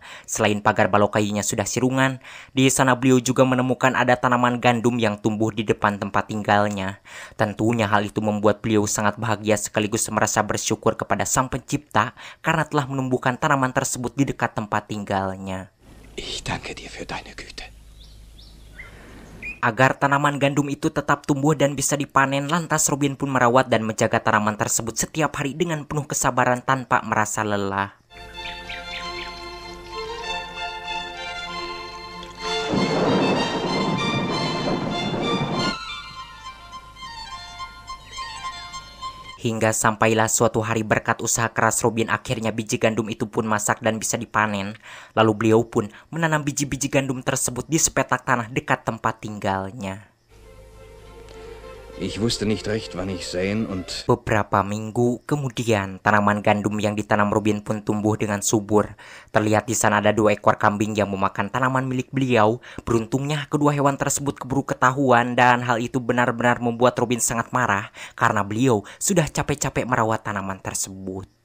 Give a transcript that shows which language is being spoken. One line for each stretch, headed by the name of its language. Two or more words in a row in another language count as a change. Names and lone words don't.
Indonesian: Selain pagar balok kayunya sudah sirungan, di sana beliau juga menemukan ada tanaman gandum yang tumbuh di depan tempat tinggalnya. Tentunya hal itu membuat beliau sangat bahagia sekaligus merasa bersyukur kepada Sang Pencipta karena telah menumbuhkan tanaman tersebut di dekat tempat tinggalnya.
German: Ich danke dir für deine Güte.
Indonesian: Agar tanaman gandum itu tetap tumbuh dan bisa dipanen, lantas Robin pun merawat dan menjaga tanaman tersebut setiap hari dengan penuh kesabaran tanpa merasa lelah. Hingga sampailah suatu hari berkat usaha keras Robin, akhirnya biji gandum itu pun masak dan bisa dipanen. Lalu beliau pun menanam biji-biji gandum tersebut di sepetak tanah dekat tempat tinggalnya.
German: Ich wusste nicht recht, wann ich säen und...
Indonesian: Beberapa minggu kemudian, tanaman gandum yang ditanam Robin pun tumbuh dengan subur. Terlihat di sana ada 2 ekor kambing yang memakan tanaman milik beliau. Beruntungnya kedua hewan tersebut keburu ketahuan dan hal itu benar-benar membuat Robin sangat marah karena beliau sudah capek-capek merawat tanaman tersebut.